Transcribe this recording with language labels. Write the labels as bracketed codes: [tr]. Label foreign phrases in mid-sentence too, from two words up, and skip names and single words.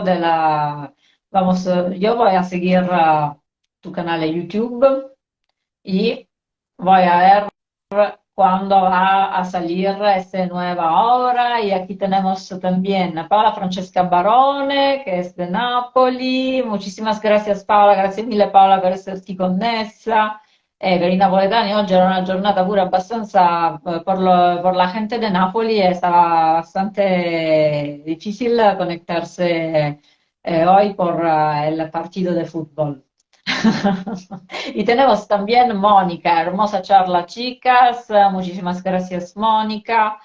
[es] Vamos, yo voy a seguir tu canal de YouTube y voy a ver cuándo va a salir esta nueva obra. Y aquí tenemos también a Paola Francesca Barone, [it] che è di Napoli. [es] Muchísimas gracias [it] Paola, grazie mille Paola per esserti connessa. Per i napoletani oggi era una giornata pure abbastanza, [es] por la gente de Napoli estaba bastante difícil conectarse hoy por el partido de fútbol. Y tenemos también Mónica, hermosa charla, chicas. Muchísimas gracias, Mónica.